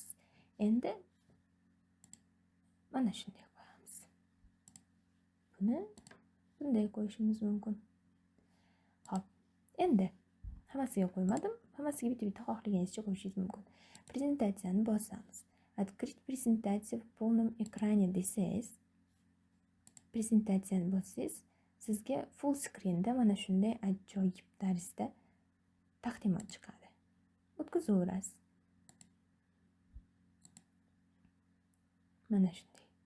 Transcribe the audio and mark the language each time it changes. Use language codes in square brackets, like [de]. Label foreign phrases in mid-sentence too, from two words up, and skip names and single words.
[uz] Endi mana shunday qo'yamiz. Buni bunday qo'yishimiz mumkin. Xo'p, endi hammasiga qo'ymadim. Hammasiga bitta xohlaganingizcha qo'yishingiz mumkin. Prezentatsiyani bosamiz. [ru] Открыть презентацию в полном экране [uz] desangiz, prezentatsiyani bossangiz, sizga [en] full screenda [uz] mana shunday ajoyib tarzda taqdimot chiqadi. O'tkazaverasiz. Mana shunday.